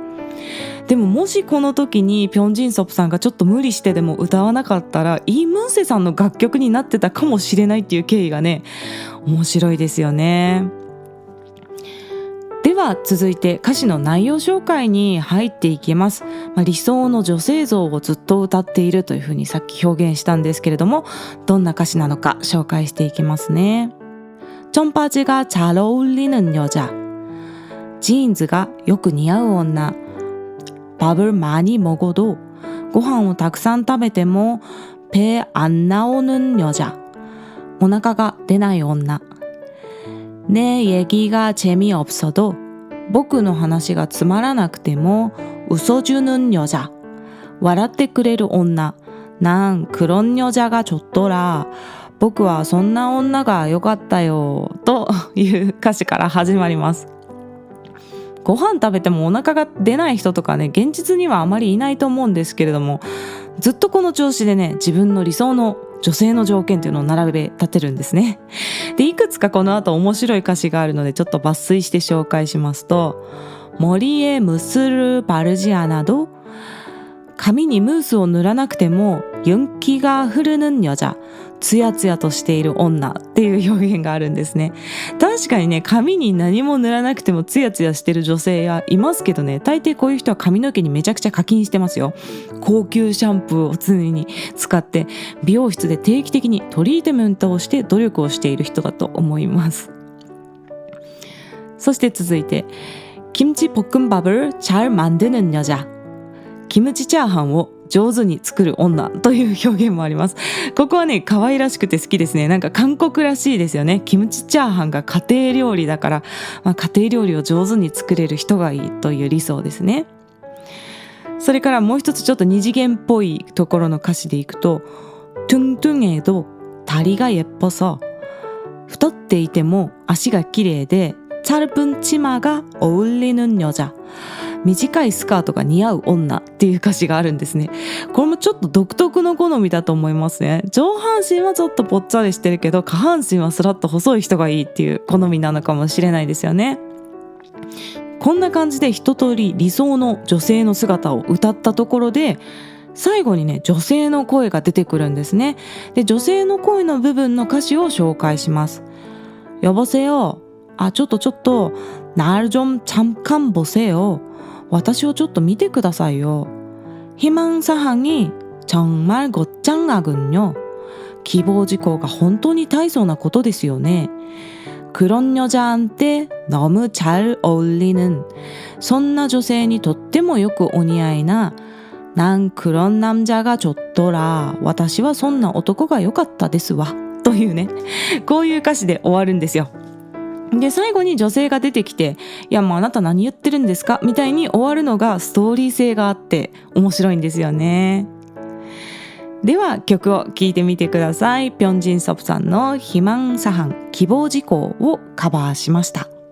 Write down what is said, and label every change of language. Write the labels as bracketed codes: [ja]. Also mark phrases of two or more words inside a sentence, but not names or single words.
[ja] でももしこの時にピョン・ジンソプさんがちょっと無理してでも歌わなかったらイ・ムンセさんの楽曲になってたかもしれないっていう経緯がね、面白いですよね。では続いて歌詞の内容紹介に入っていきます。理想の女性像をずっと歌っているというふうにさっき表現したんですけれども、どんな歌詞なのか紹介していきますね。 [ko] 청바지가 잘 어울리는 여자, [ja] 지인즈가 よく似合う女, [ko] 밥을 많이 먹어도 [ja] ご飯をたくさん食べても [ko] 배 안 나오는 여자, [ja] お腹が出ない女. [ko] 내 얘기가 재미없어도 [ja] 僕の話がつまらなくても [ko] 웃어주는 여자, [ja] 笑ってくれる女. [ko] 난 그런 여자가 좋더라, [ja] 僕はそんな女が良かったよという歌詞から始まります。ご飯食べてもお腹が出ない人とかね、現実にはあまりいないと思うんですけれども、ずっとこの調子でね、自分の理想の女性の条件というのを並べ立てるんですね。で、いくつかこの後面白い歌詞があるのでちょっと抜粋して紹介しますと、 [ko] 머리에 무스를 바르지 않아도, [ja] 髪にムースを塗らなくても [ko] 윤기가 흐르는 여자, [ja] ツヤツヤとしている女っていう表現があるんですね。確かにね、髪に何も塗らなくてもツヤツヤしてる女性はいますけどね、大抵こういう人は髪の毛にめちゃくちゃ課金してますよ。高級シャンプーを常に使って美容室で定期的にトリートメントをして努力をしている人だと思います。そして続いて [ko] 김치볶음밥을 잘 만드는 여자, [ja] キムチチャーハンを上手に作る女という表現もあります。ここはね、可愛らしくて好きですね。なんか韓国らしいですよね。キムチチャーハンが家庭料理だから、家庭料理を上手に作れる人がいいという理想ですね。それからもう一つちょっと二次元っぽいところの歌詞でいくと、 [ko] 뚱뚱해도 다리가 예뻐서, [ja] 太っていても足が綺麗で [ko] 짧은 치마가 어울리는 여자, [ja] 短いスカートが似合う女っていう歌詞があるんですね。これもちょっと独特の好みだと思いますね。上半身はちょっとぽっちゃりしてるけど下半身はスラッと細い人がいいっていう好みなのかもしれないですよね。こんな感じで一通り理想の女性の姿を歌ったところで、 最後にね女性の声が出てくるんですね。で女性の声の部分の歌詞を紹介します。여보세요。 [ko] ちょっと 날 좀 잠깐 보세요。 [ja] 私をちょっと見てくださいよ。 [ko] 희망사항이 정말 거창하군요。 [ja] 希望事項が本当に大層なことですよね。 [ko] 그런 여자한테 너무 잘 어울리는 [ja] そんな女性にとってもよくお似合いな [ko] 난 그런 남자가 좋더라。 [ja] 私はそんな男が良かったですわ。というね、こういう歌詞で終わるんですよ。で最後に女性が出てきて、いやもうあなた何言ってるんですかみたいに終わるのがストーリー性があって面白いんですよね。では曲を聴いてみてください。ピョンジンソプさんの희망사항希望事項をカバーしました。